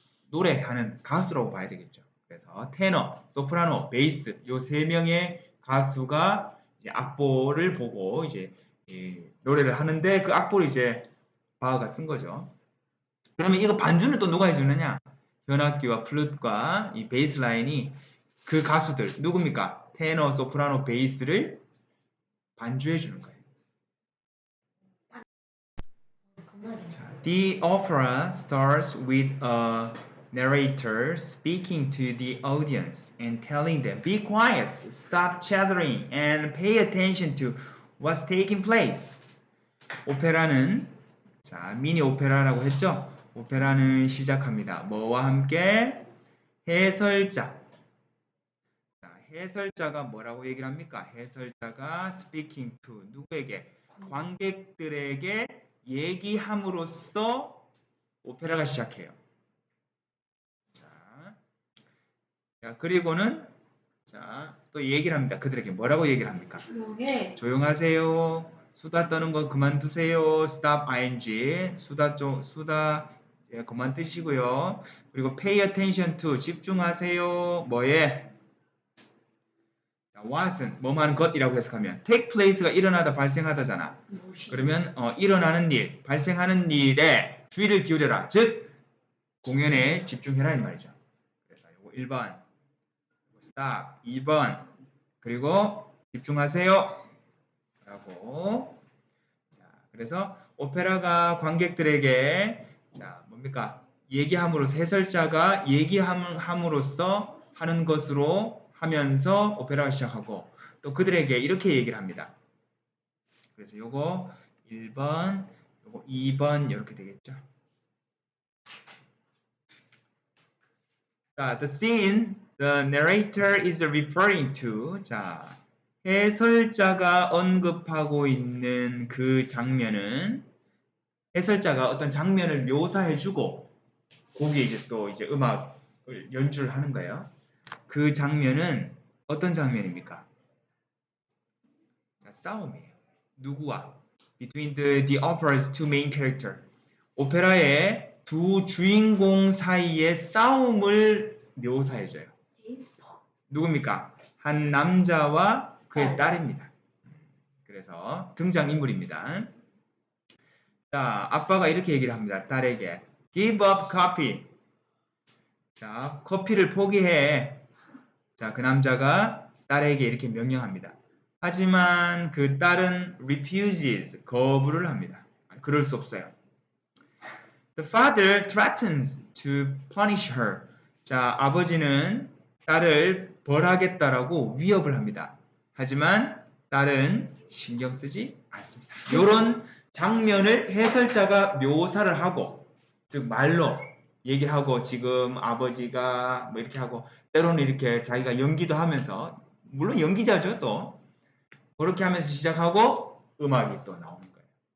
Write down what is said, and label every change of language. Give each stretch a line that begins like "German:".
Korean: 노래하는 가수라고 봐야 되겠죠. 그래서 테너, 소프라노, 베이스 요 3명의 가수가 이제 악보를 보고 이제 노래를 하는데 그 악보를 이제 바하가 쓴 거죠. 그러면 이거 반주는 또 누가 해주느냐? 현악기와 플룻과 이 베이스 라인이 그 가수들 누굽니까? 테너, 소프라노, 베이스를 반주해 주는 거예요.
English: The opera starts with a narrator speaking to the audience and telling them, "Be quiet, stop chattering, and pay attention to what's taking place."
Korean: 오페라는 자, 미니 오페라라고 했죠? 오페라는 시작합니다. 뭐와 함께? 해설자. 자, 해설자가 뭐라고 얘기를 합니까? 해설자가
English: speaking to
Korean: 누구에게? 관객들에게 얘기함으로써 오페라가 시작해요. 자, 그리고는 자, 또 얘기를 합니다. 그들에게 뭐라고 얘기를 합니까? 조용하세요. 수다 떠는 거 그만두세요. stop ing. 수다 예, 그만 뜨시고요. 그리고
English: pay attention to
Korean: 집중하세요. 뭐에? 자, what은 뭐만 것이라고 해석하면 take place가 일어나다 발생하다잖아. 그러면 일어나는 일, 발생하는 일에 주의를 기울여라. 즉 공연에 집중해라 이 말이죠. 그래서 이거 1번 stop, 2번 그리고 집중하세요 라고. 자, 그래서 오페라가 관객들에게 자, 뭡니까? 얘기함으로써 해설자가 얘기함으로써 하는 것으로 하면서 오페라가 시작하고 또 그들에게 이렇게 얘기를 합니다. 그래서 요거 1번, 요거 2번 이렇게 되겠죠.
English: 자, the scene the narrator is referring to.
Korean: 자, 해설자가 언급하고 있는 그 장면은 해설자가 어떤 장면을 묘사해주고 거기에 이제 또 이제 음악을 연주를 하는 거예요. 그 장면은 어떤 장면입니까? 자, 싸움이에요. 누구와?
English: Between the opera's two main character.
Korean: 오페라의 두 주인공 사이의 싸움을 묘사해줘요. 누굽니까? 한 남자와 그의 딸입니다. 그래서 등장인물입니다. 자, 아빠가 이렇게 얘기를 합니다. 딸에게
English: Give up coffee.
Korean: 자, 커피를 포기해. 자, 그 남자가 딸에게 이렇게 명령합니다. 하지만 그 딸은 refuses, 거부를 합니다. 그럴 수 없어요.
English: The father threatens to punish her.
Korean: 자, 아버지는 딸을 벌하겠다라고 위협을 합니다. 하지만 딸은 신경 쓰지 않습니다. 이런 장면을 해설자가 묘사를 하고, 즉 말로 얘기하고 지금 아버지가 뭐 이렇게 하고 때로는 이렇게 자기가 연기도 하면서 물론 연기자죠 또 그렇게 하면서 시작하고 음악이 또 나오는 거예요.